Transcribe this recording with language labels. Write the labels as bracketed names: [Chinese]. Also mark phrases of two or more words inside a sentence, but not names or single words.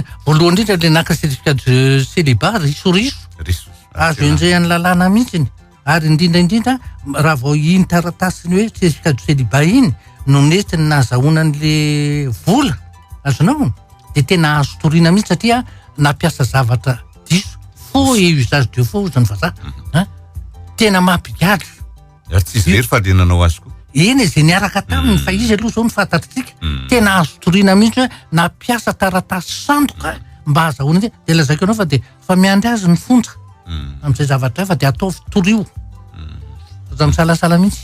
[Malagasy] Voalohany indrindra le naka [French] certificat de célibat [Malagasy] risoriso. Azo enjay any lalàna mihitsiny. Ary indrindra raha vao iny taratasiny hoe [French] certificat de célibat [Malagasy] iny no nentiny nahazahoana an'le vola azonao dia tena azo toriana mihitsy satria nampiasa zavatra diso fo [French] et usage de faux [Malagasy] zany vazaha. Tena mampigatra. Tsy izy rery fa le nanao azy koa. Eny izay niaraka taminy fa izy aloha zao ny fantatritsika. Tena azo toriana mihitsy hoe nampiasa taratasy sandoka mba azahoana dia lazaiko anao fa dia fa miandry azy ny fonja. amin'izay zavatra fa dia atao fitorio za misalasala mihitsy